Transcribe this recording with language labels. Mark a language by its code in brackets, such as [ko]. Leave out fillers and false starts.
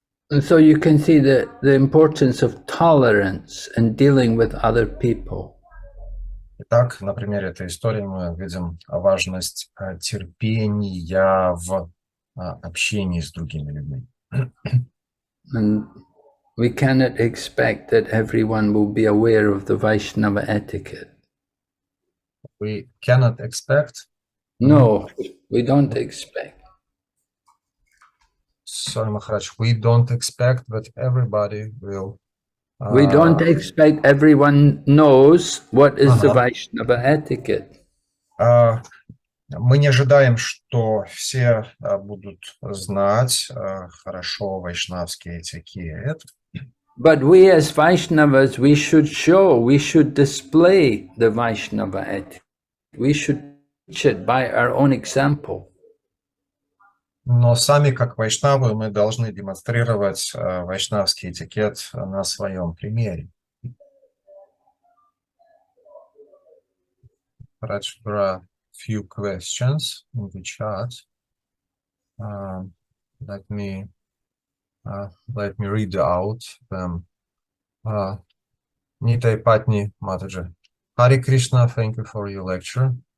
[en] And so you can see the importance of tolerance and dealing with other people. [ru] Итак, на примере этой истории мы видим важность терпения в общении с другими людьми. [en] And we cannot expect that everyone will be aware of the Vaishnava etiquette. We cannot expect? No, we don't expect. Sorry, Maharaj, we don't expect that everybody will... We don't expect everyone knows what is the Vaishnava etiquette. [ru] Мы не ожидаем, что все будут знать хорошо вайшнавский этикет. [en] But we as Vaishnavas, we should display the Vaishnava etiquette. We should teach it by our own example. [ru] Но сами, как вайшнавы, мы должны демонстрировать вайшнавский этикет на своем примере. [en] Few questions in the chat. Let me read out them. Nitai Patni Mataji. Hare Krishna, thank you for your lecture.